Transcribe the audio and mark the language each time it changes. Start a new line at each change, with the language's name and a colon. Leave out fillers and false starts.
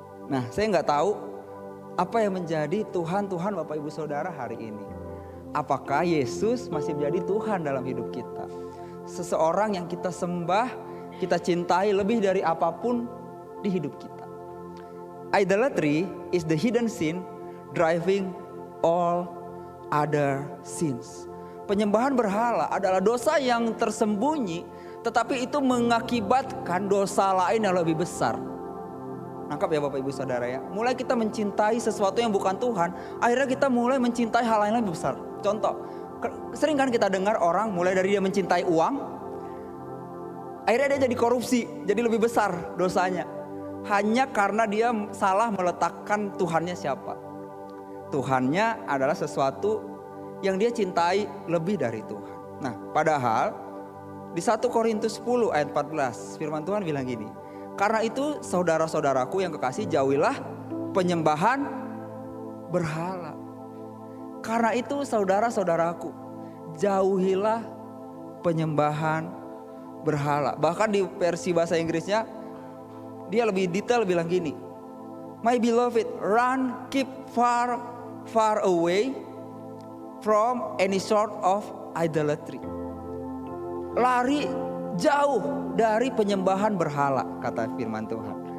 Indonesian: Nah, saya nggak tahu apa yang menjadi Tuhan Bapak Ibu Saudara hari ini. Apakah Yesus masih menjadi Tuhan dalam hidup kita? Seseorang yang kita sembah, kita cintai lebih dari apapun di hidup kita.
English: Idolatry is the hidden sin driving all other sins.
Indonesian: Penyembahan berhala adalah dosa yang tersembunyi, tetapi itu mengakibatkan dosa lain yang lebih besar. Nangkap ya Bapak Ibu Saudara ya. Mulai kita mencintai sesuatu yang bukan Tuhan, akhirnya kita mulai mencintai hal lain yang lebih besar. Contoh, sering kan kita dengar orang mulai dari dia mencintai uang, akhirnya dia jadi korupsi, jadi lebih besar dosanya. Hanya karena dia salah meletakkan Tuhannya siapa. Tuhannya adalah sesuatu yang dia cintai lebih dari Tuhan. Nah, padahal di 1 Korintus 10 ayat 14 firman Tuhan bilang gini. Karena itu saudara-saudaraku yang kekasih, jauhilah penyembahan berhala. Karena itu saudara-saudaraku, jauhilah penyembahan berhala. Bahkan di versi bahasa Inggrisnya dia lebih detail bilang gini.
English: My beloved, run, keep far away from any sort of idolatry.
Indonesian: Lari jauh dari penyembahan berhala, kata firman Tuhan.